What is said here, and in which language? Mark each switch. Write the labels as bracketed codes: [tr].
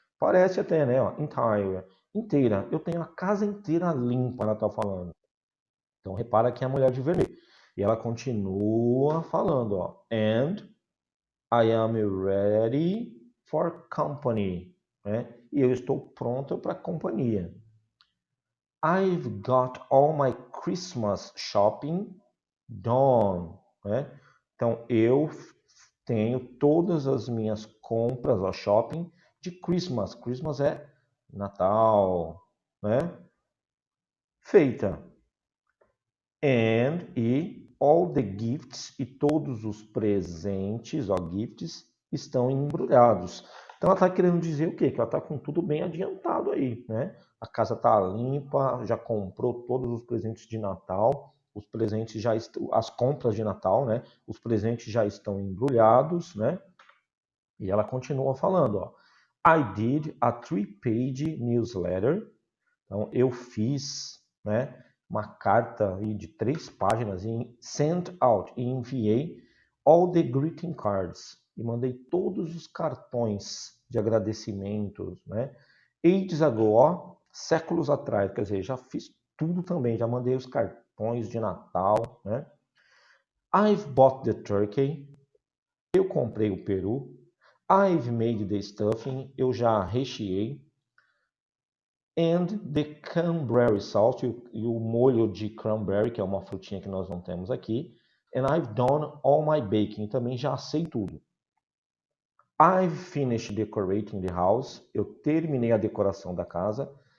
[pt] Parece até, né, ó, entire, inteira. Eu tenho a casa inteira limpa, ela tá falando. Então, repara que é a mulher de vermelho. E ela continua falando, ó, [en] and I am ready for company, [pt] né? E eu estou pronto para companhia. [en] I've got all my Christmas shopping done, né? [pt] Então eu tenho todas as minhas compras, ó, shopping de Christmas. Christmas é Natal, né? Feita. E [en] all the gifts [pt] e todos os presentes, ó, gifts, estão embrulhados. Então ela está querendo dizer o quê? Que ela está com tudo bem adiantado aí, né? A casa está limpa, já comprou todos os presentes de Natal, os presentes já estão, as compras de Natal, né? Os presentes já estão embrulhados, né? E ela continua falando, ó. [en] I did a 3-page newsletter. [pt] Então eu fiz, né? Uma carta aí de 3 páginas e [en] sent out [pt] e enviei [en] all the greeting cards [pt] e mandei todos os cartões de agradecimentos, né? [en] Ages ago, [pt] ó, séculos atrás, quer dizer, já fiz tudo também, já mandei os cartões de Natal, né? [en] I've bought the turkey, [pt] eu comprei o peru. [en] I've made the stuffing, [pt] eu já recheei. [en] And the cranberry sauce, [pt] e o molho de cranberry, que é uma frutinha que nós não temos aqui. [en] And I've done all my baking, [pt] também já sei tudo. [en] I've finished decorating the house, [pt] eu terminei a decoração da casa.